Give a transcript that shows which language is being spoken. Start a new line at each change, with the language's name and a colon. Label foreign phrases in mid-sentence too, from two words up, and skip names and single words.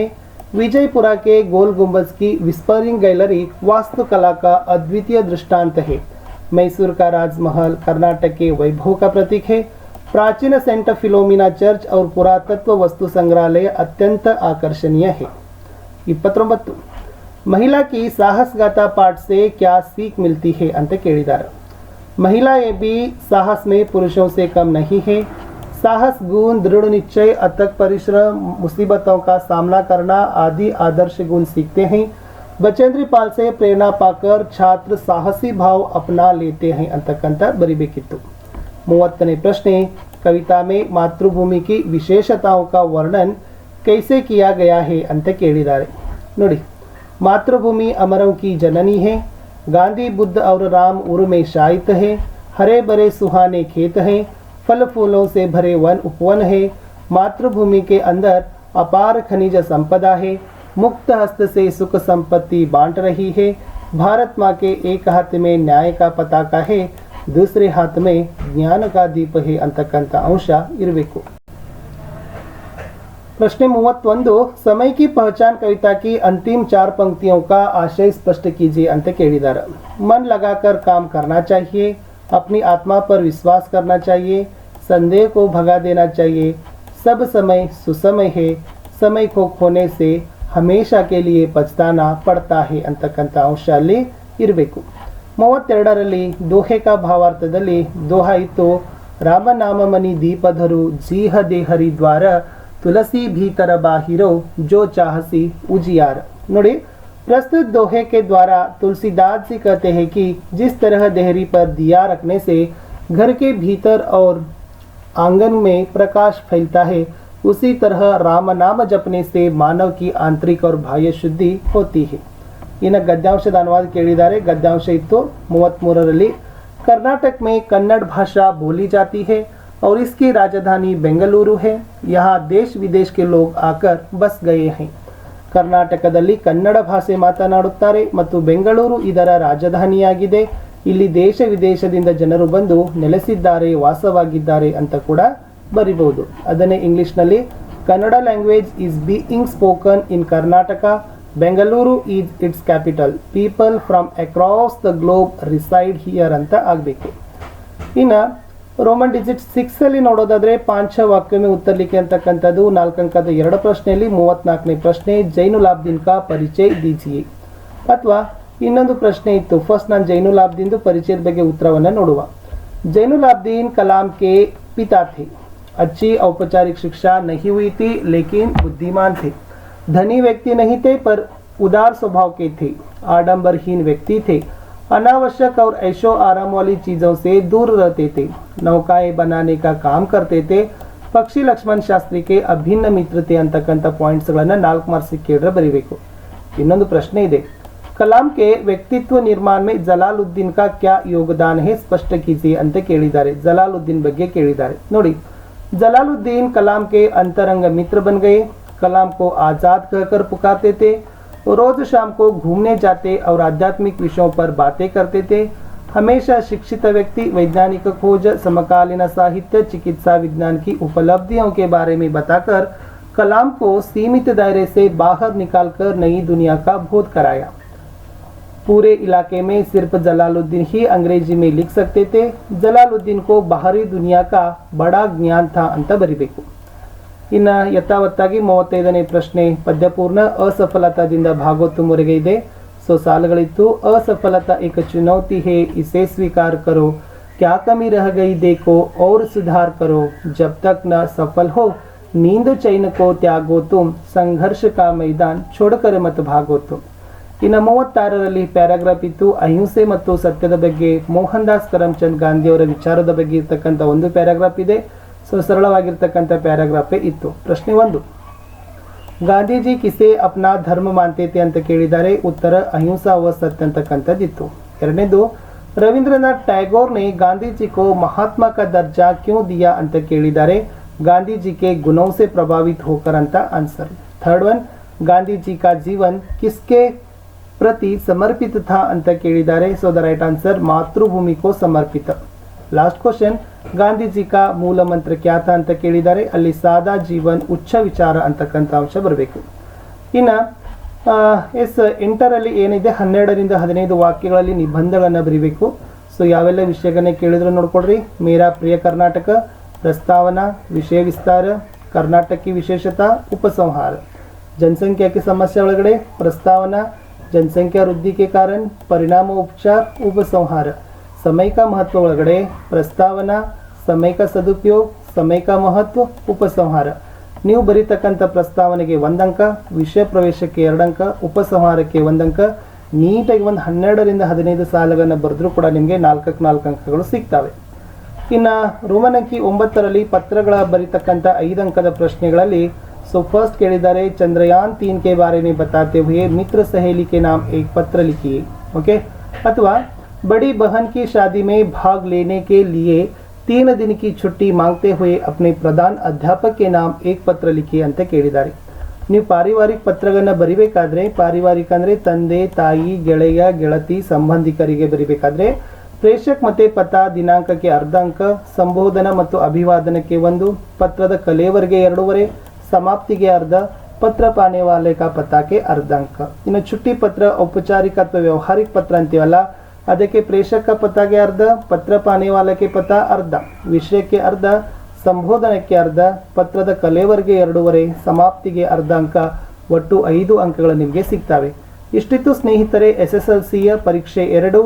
Hindi: विजयपुरा के गोल गुंबज की विस्परिंग गैलरी वास्तुकला का अद्वितीय दृष्टांत है। मैसूर का राजमहल कर्नाटक के वैभव का प्रतीक है। प्राचीन सेंट फिलोमिना चर्च और पुरातत्व वस्तु संग्रहालय अत्यंत आकर्षणीय है। 29 महिला की साहसगाथा पाठ से क्या सीख मिलती है
Kannada: ಅಂತ ಕೇಳಿದ್ದಾರೆ।
Hindi: महिलाएं भी साहस में पुरुषों से कम नहीं है। साहस, गुण, दृढ़ निश्चय, अथक परिश्रम, मुसीबतों का सामना करना आदि आदर्श गुण सीखते हैं। बचेंद्री पाल से प्रेरणा पाकर छात्र साहसी भाव अपना लेते हैं
Kannada: ಅಂತಕ್ಕಂಥ ಬರಿಬೇಕಿತ್ತು।
Hindi: 30ನೇ प्रश्न, कविता में मातृभूमि की विशेषताओं का वर्णन कैसे किया गया है
Kannada: ಅಂತ ಕೇಳಿದ್ದಾರೆ। ನೋಡಿ,
Hindi: मातृभूमि अमरों की जननी है, गांधी, बुद्ध और राम उर में शायित है, हरे भरे सुहाने खेत हैं, फल फूलों से भरे वन उपवन है, मातृभूमि के अंदर अपार खनिज संपदा है, मुक्त हस्त से सुख संपत्ति बांट रही है, भारत माँ के एक हाथ में न्याय का पताका है, दूसरे हाथ में ज्ञान का दीप है
Kannada: ಅಂತಕ್ಕಂಥ ಅಂಶ ಇರಬೇಕು।
Hindi: प्रश्न 31, समय की पहचान कविता की अंतिम 4 पंक्तियों का आशय स्पष्ट कीजिए
Kannada: ಅಂತ ಕೇಳಿದ್ದಾರೆ।
Hindi: मन लगाकर काम करना चाहिए, अपनी आत्मा पर विश्वास करना चाहिए, संदेह को भगा देना चाहिए, सब समय सुसमय है, समय को खोने से हमेशा के लिए पछताना पड़ता है
Kannada: ಅಂತಕ್ಕಂಥ ಅಂಶ ಅಲ್ಲಿ ಇರಬೇಕು। 32ರಲ್ಲಿ ದೋಹೆ का ಭಾವಾರ್ಥದಲ್ಲಿ ದೋಹ ಇತ್ತು,
Hindi: राम नाम मनि दीप धरु जीह देहरी द्वार तुलसी भीतर बाहिरो जो चाहसी उजियार। ನೋಡಿ, प्रस्तुत दोहे के द्वारा तुलसीदास जी कहते हैं कि जिस तरह देहरी पर दिया रखने से घर के भीतर और आंगन में प्रकाश फैलता है, उसी तरह राम नाम जपने से मानव की आंतरिक और बाह्य शुद्धि होती है.
Kannada: ಇನ್ನು ಗದ್ಯಾಂಶದ ಅನುವಾದ ಕೇಳಿದ್ದಾರೆ. ಗದ್ಯಾಂಶ ಇತ್ತು 33ರಲ್ಲಿ.
Hindi: कर्नाटक में कन्नड़ भाषा बोली जाती है और इसकी राजधानी बेंगलुरु है. यहाँ देश विदेश के लोग आकर बस गए हैं.
Kannada: ಕರ್ನಾಟಕದಲ್ಲಿ ಕನ್ನಡ ಭಾಷೆ ಮಾತನಾಡುತ್ತಾರೆ ಮತ್ತು ಬೆಂಗಳೂರು ಇದರ ರಾಜಧಾನಿಯಾಗಿದೆ. ಇಲ್ಲಿ ದೇಶ ವಿದೇಶದಿಂದ ಜನರು ಬಂದು ನೆಲೆಸಿದ್ದಾರೆ, ವಾಸವಾಗಿದ್ದಾರೆ ಅಂತ ಕೂಡ ಬರಿಬಹುದು. ಅದನ್ನೇ ಇಂಗ್ಲಿಷ್ನಲ್ಲಿ
English: Kannada language is being spoken in Karnataka. Bengaluru is its capital. People from across the globe reside here
Kannada: ಅಂತ ಆಗಬೇಕು. ಇನ್ನು
English: Roman digit
Kannada: 6 ನೋಡೋದಾದ್ರೆ
Hindi: पांच वाक्य में उत्तर लिखे
Kannada: ಅಂತಕ್ಕಂಥದ್ದು 4 ಅಂಕದ 2 ಪ್ರಶ್ನೆಯಲ್ಲಿ 34ನೇ ಪ್ರಶ್ನೆ
Hindi: जैनुलाब्दीन का परिचय दीजिए.
Kannada: ಅಥವಾ ಇನ್ನೊಂದು ಪ್ರಶ್ನೆ ಇತ್ತು. ಫಸ್ಟ್ ನಾನು ಜೈನುಲಾಬ್ದೀನ್ ಪರಿಚಯದ ಬಗ್ಗೆ ಉತ್ತರವನ್ನು ನೋಡುವ.
Hindi: जैनुलाब्दीन कलाम के पिता थे. अच्छी औपचारिक शिक्षा नहीं हुई थी लेकिन बुद्धिमान थे. धनी व्यक्ति नहीं थे पर उदार स्वभाव के थे. आडंबरहीन व्यक्ति थे. अनावश्यक और ऐशो आराम वाली चीज़ों से दूर रहते थे. नौकाएं बनाने का काम करते थे. पक्षी लक्ष्मण शास्त्री के अभिन्न मित्र थे
Kannada: ಅಂತಕ್ಕಂಥ ಪಾಯಿಂಟ್ಸ್ಗಳನ್ನು 4 ಮಾರ್ಕ್ಸ್ ಕೇಳಿದ್ರೆ ಬರೀಬೇಕು. ಇನ್ನೊಂದು ಪ್ರಶ್ನೆ ಇದೆ.
Hindi: कलाम के व्यक्तित्व निर्माण में जलालुद्दीन का क्या योगदान है स्पष्ट कीजिए
Kannada: ಅಂತ ಕೇಳಿದ್ದಾರೆ. जलालुद्दीन ಬಗ್ಗೆ ಕೇಳಿದ್ದಾರೆ ನೋಡಿ.
Hindi: जलालुद्दीन कलाम के अंतरंग मित्र बन गए. कलाम को आजाद कहकर पुकारते थे. रोज शाम को घूमने जाते और आध्यात्मिक विषयों पर बातें करते थे. हमेशा शिक्षित व्यक्ति वैज्ञानिक खोज, समकालीन साहित्य, चिकित्सा विज्ञान की उपलब्धियों के बारे में बताकर कलाम को सीमित दायरे से बाहर निकालकर नई दुनिया का बोध कराया. पूरे इलाके में सिर्फ जलालुद्दीन ही अंग्रेजी में लिख सकते थे. जलालुद्दीन को बाहरी दुनिया का बड़ा ज्ञान था
Kannada: ಅಂತ ಬರಿಬೇಕು. ಇನ್ನು ಯಥಾವತ್ತಾಗಿ 35ನೇ ಪ್ರಶ್ನೆ ಪದ್ಯಪೂರ್ಣ असफलताದಿಂದ ಭಾಗವತುವರೆಗೆ ಇದೆ. सो सालಗಳಿತ್ತು.
Hindi: असफलता एक चुनौती है, इसे स्वीकार करो. क्या कमी रह गई देखो और सुधार करो. जब तक न सफल हो नींद चैन को त्यागो तुम. संघर्ष का मैदान छोड़कर मत भागो तुम.
Kannada: ಇನ್ನು 36ರಲ್ಲಿ ಪ್ಯಾರಾಗ್ರಾಫ್ ಇತ್ತು. ಅಹಿಂಸೆ ಮತ್ತು ಸತ್ಯದ ಬಗ್ಗೆ ಮೋಹನ್ ದಾಸ್ ಕರಮ್ಚಂದ್ ಗಾಂಧಿ ಅವರ ವಿಚಾರದ ಬಗ್ಗೆ ಇರ್ತಕ್ಕಂಥ ಒಂದು ಪ್ಯಾರಾಗ್ರಾಫ್ ಇದೆ. ಸೊ ಸರಳವಾಗಿರ್ತಕ್ಕಂಥ ಪ್ಯಾರಾಗ್ರಾಫೇ ಇತ್ತು. ಪ್ರಶ್ನೆ 1,
Hindi: गांधीजी किसे अपना धर्म मानते थे
Kannada: ಅಂತ ಕೇಳಿದ್ದಾರೆ. ಉತ್ತರ
Hindi: अहिंसा व सत्य
Kannada: ಅಂತಕ್ಕಂಥದ್ದಿತ್ತು.
Hindi: ಎರಡನೇದು, ರವೀಂದ್ರನಾಥ್ ಟ್ಯಾಗೋರ್ ने गांधी जी को महात्मा का दर्जा क्यों दिया
Kannada: ಅಂತ ಕೇಳಿದ್ದಾರೆ.
Hindi: गांधी जी के गुणों से प्रभावित होकर ಅಂತ आंसर.
English: third one,
Hindi: गांधी जी का जीवन किसके प्रति समर्पित था
Kannada: ಅಂತ ಕೇಳಿದ್ದಾರೆ.
English: So the right answer
Hindi: मातृभूमि को समर्पित.
English: last question,
Hindi: गांधी जी का ಮೂಲ ಮಂತ್ರ क्या था
Kannada: ಅಂತ ಕೇಳಿದ್ದಾರೆ. ಅಲ್ಲಿ
Hindi: सादा जीवन उच्च विचार
Kannada: ಅಂತಕ್ಕಂಥ ಅಂಶ ಬರಬೇಕು. ಇನ್ನು ಎಸ್ 8ರಲ್ಲಿ ಏನಿದೆ 12ರಿಂದ 15 ವಾಕ್ಯಗಳಲ್ಲಿ ನಿಬಂಧಗಳನ್ನು ಬರೀಬೇಕು. ಸೊ ಯಾವೆಲ್ಲ ವಿಷಯಗಳನ್ನ ಕೇಳಿದ್ರು ನೋಡ್ಕೊಡ್ರಿ.
Hindi: मेरा प्रिय कर्नाटक, प्रस्तावना, विषय विस्तार, कर्नाटक की विशेषता, उपसंहार. जनसंख्या की समस्या ಒಳಗಡೆ प्रस्तावना, जनसंख्या वृद्धि के कारण, परिणाम उपचार, उपसंहार. समय का महत्व ಒಳಗಡೆ प्रस्तावना, समय का सदुपयोग, समय का महत्व, उपसंहाರ.
Kannada: ನೀವು ಬರೀತಕ್ಕಂಥ ಪ್ರಸ್ತಾವನೆಗೆ 1 ಅಂಕ, ವಿಷಯ ಪ್ರವೇಶಕ್ಕೆ 2 ಅಂಕ, ಉಪಸಂಹಾರಕ್ಕೆ 1 ಅಂಕ. ನೀಟಾಗಿ ಒಂದು 12ರಿಂದ 15 ಸಾಲುಗಳನ್ನು ಬರೆದ್ರೂ ಕೂಡ ನಿಮಗೆ 4ಕ್ಕೆ 4 ಅಂಕಗಳು ಸಿಗ್ತವೆ. ಇನ್ನು ರೋಮನ್ ಅಂಕಿ 9ರಲ್ಲಿ ಪತ್ರಗಳ ಬರೀತಕ್ಕಂಥ 5 ಅಂಕದ ಪ್ರಶ್ನೆಗಳಲ್ಲಿ
English: so first
Kannada: ಕೇಳಿದ್ದಾರೆ
Hindi: चंद्रयान 3 के बारे में बताते हुए मित्र सहेली के नाम एक पत्र लिखिए.
Kannada: ओके.
Hindi: अथवा बड़ी बहन की शादी में भाग लेने के लिए 3 दिन की छुट्टी मांगते हुए अपने प्रधान अध्यापक के नाम एक पत्र लिखिए
Kannada: ಅಂತ ಕೇಳಿದ್ದಾರೆ. ನೀವು ಪಾರಿವಾರಿಕ ಪತ್ರಗಳನ್ನು ಬರಿಬೇಕಾದ್ರೆ, ಪಾರಿವಾರಿಕ ಅಂದರೆ ತಂದೆ, ತಾಯಿ, ಗೆಳೆಯ, ಗೆಳತಿ, ಸಂಬಂಧಿಕರಿಗೆ ಬರಿಬೇಕಾದ್ರೆ ಪ್ರೇಷಕ್ ಮತ್ತೆ ಪತ ದಿನಾಂಕಕ್ಕೆ 1/2 ಅಂಕ, ಸಂಬೋಧನ ಮತ್ತು ಅಭಿವಾದನಕ್ಕೆ 1, ಪತ್ರದ ಕಲೆಯವರೆಗೆ 2.5,
Hindi: समाप्तिಗೆ 1/2, पत्र पाने वाले का पता के 1/2 अंक.
Kannada: ಇನ್ನು ಚುಟ್ಟಿ ಪತ್ರ ಔಪಚಾರಿಕ ಅಥವಾ ವ್ಯವಹಾರಿಕ ಪತ್ರ ಅಂತೀವಲ್ಲ, ಅದಕ್ಕೆ ಪ್ರೇಷಕ ಪತಾಗೆ 1/2,
Hindi: पत्र पाने वाले के पता
Kannada: 1/2, ವಿಷಯಕ್ಕೆ 1/2, ಸಂಬೋಧನಕ್ಕೆ 1/2, ಪತ್ರದ ಕಲೆವರೆಗೆ 2.5, ಸಮಾಪ್ತಿಗೆ 1/2 ಅಂಕ. ಒಟ್ಟು 5 ಅಂಕಗಳು ನಿಮಗೆ ಸಿಗ್ತವೆ. ಇಷ್ಟಿತ್ತು ಸ್ನೇಹಿತರೆ SSLCಯ ಪರೀಕ್ಷೆ 2